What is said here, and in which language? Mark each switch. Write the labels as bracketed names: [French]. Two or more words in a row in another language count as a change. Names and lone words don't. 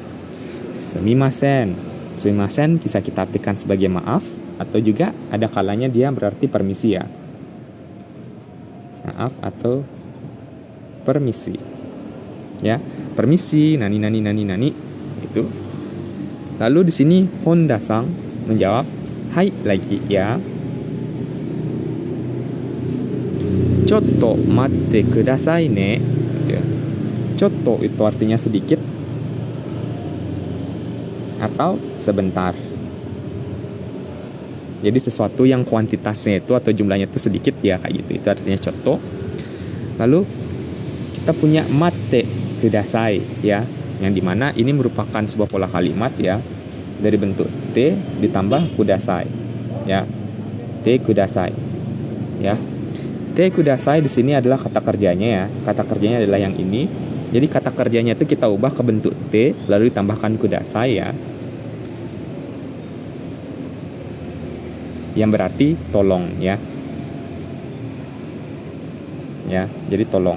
[Indonesian] Sumimasen bisa kita artikan sebagai maaf, atau juga ada kalanya dia berarti permisi ya. Maaf atau permisi. Ya, permisi nani itu. Lalu di sini Honda-san menjawab, "Hai lagi ya. [Japanese] ちょっと待ってくださいね." [Indonesian] Gitu ya. Chotto itu artinya sedikit atau sebentar. Jadi sesuatu yang kuantitasnya itu atau jumlahnya itu sedikit ya, kayak gitu. Itu artinya chotto. Lalu kita punya [Japanese] 待ってください [Indonesian] ya, yang dimana ini merupakan sebuah pola kalimat ya, dari bentuk te ditambah kudasai ya. [Japanese] てください [Indonesian] ya. [Japanese] てください [Indonesian] di sini adalah kata kerjanya ya. Kata kerjanya adalah yang ini. Jadi kata kerjanya itu kita ubah ke bentuk te lalu ditambahkan kudasai ya. Yang berarti tolong ya. Ya, jadi tolong.